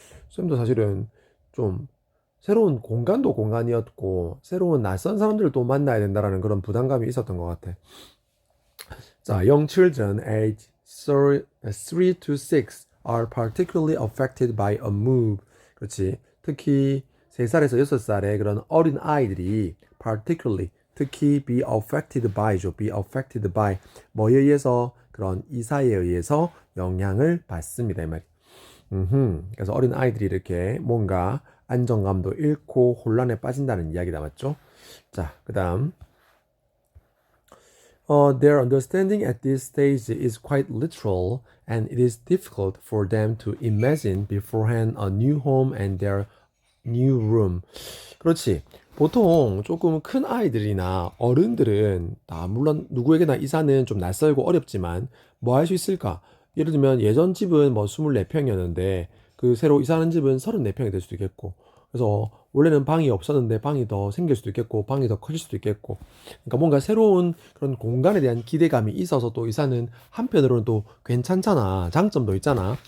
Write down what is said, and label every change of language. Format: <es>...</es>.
<ko>쌤도 사실은 좀 새로운 공간도 공간이었고, 새로운 낯선 사람들을 또 만나야 된다라는 그런 부담감이 있었던 것 같아.</ko> <en>자, young children aged 3 to 6 are particularly affected by a move.</en> <ko>그렇지. 특히 3살에서 6살의 그런 어린 아이들이 particularly, 특히 be affected by 죠. be affected by 뭐에 의해서, 그런 이사에 의해서 영향을 받습니다. 이 말이. 그래서 어린 아이들이 이렇게 뭔가 안정감도 잃고 혼란에 빠진다는 이야기다, 맞죠? 자, 그 다음.</ko> <en>Their understanding at this stage is quite literal, and it is difficult for them to imagine beforehand a new home and their new room.</en> <ko>그렇지. 보통 조금 큰 아이들이나 어른들은 다 물론 누구에게나 이사는 좀 낯설고 어렵지만 뭐 할 수 있을까? 예를 들면 예전 집은 뭐 24평이었는데 그 새로 이사하는 집은 34평이 될 수도 있겠고, 그래서 원래는 방이 없었는데 방이 더 생길 수도 있겠고, 방이 더 커질 수도 있겠고, 그러니까 뭔가 새로운 그런 공간에 대한 기대감이 있어서 또 이사는 한편으로는 또 괜찮잖아. 장점도 있잖아.</ko>